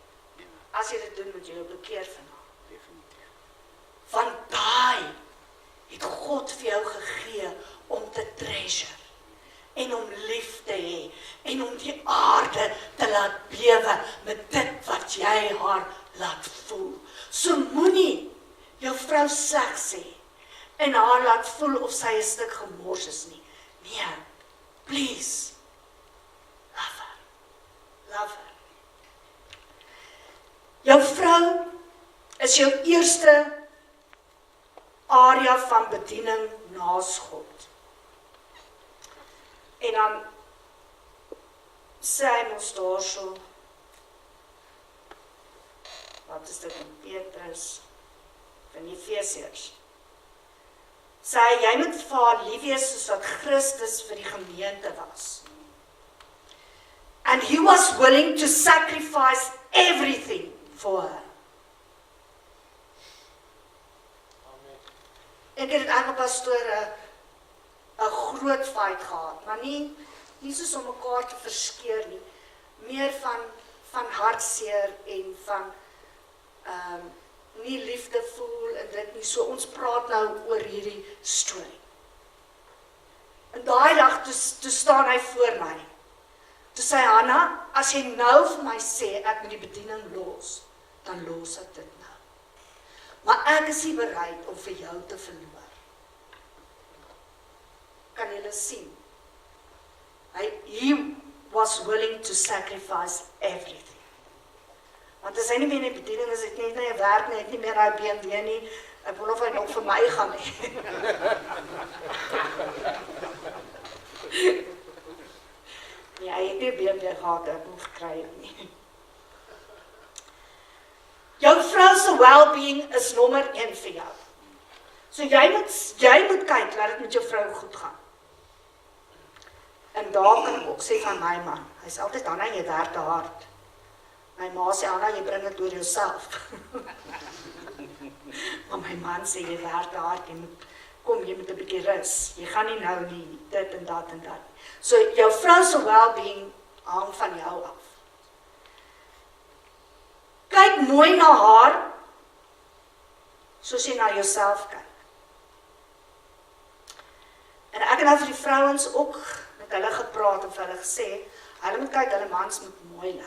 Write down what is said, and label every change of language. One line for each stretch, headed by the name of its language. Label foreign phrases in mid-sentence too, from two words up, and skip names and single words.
Afrikaans: As jy dit doen, moet jy jou bekeer vanaand. Want daai het God vir jou gegee om te treasure en om lief te hê en om die aarde te laat bewe met dit wat jy haar laat voel. So moenie jou vrou sleg sê en haar laat voel of sy 'n stuk gemors is nie. Nee,
English: please, love her. Love her.
Afrikaans: Jou vrou is jou eerste area van bediening naas God. En dan sê hy mos daarso, wat is dit in Petrus, van Efesiërs, sê hy, jy moet vir haar lief wees soos wat Christus vir die gemeente was.
English: And he was willing to sacrifice everything for her.
Afrikaans: Ek het dit pastoor 'n groot fight gehad, maar nie soos om mekaar te verskeer nie, meer van hartseer en van nie liefde voel en dit nie, so ons praat nou oor hierdie storie. En daai dag, toe staan hy voor my, toe sê Hanna, as jy nou vir my sê, ek moet die bediening los, dan los ek dit nou. Maar ek is nie bereid om vir jou te verloor. Kan julle sien?
English: He was willing to sacrifice everything.
Afrikaans: Want as hy nie meer in die bediening is, het nie meer werk nie, het nie meer hy BMW nie, ek wil of hy nog vir my gaan nie. Ja, hy het nie BMW gehad, ek moet gekry nie. Jou vrou se well-being is nommer 1 vir jou. So jy moet kyk, laat dit met jou vrou goed gaan. En daar kan ek ook sê van my man, hy sê altyd, Hanna, jy werk te hard. My ma sê, Hanna, jy bring dit oor jouself. Maar my man sê, jy werk te hard, jy moet 'n bietjie rus. Jy gaan nie nou nie, dit en dat en dat. So, jou vrou se well-being hang van jou af. Kyk mooi na haar, soos jy na jouself kyk. En ek het nou vir die vrouens ook met hulle gepraat en vir hulle gesê, hulle moet kyk, hulle mans moet mooi lyk.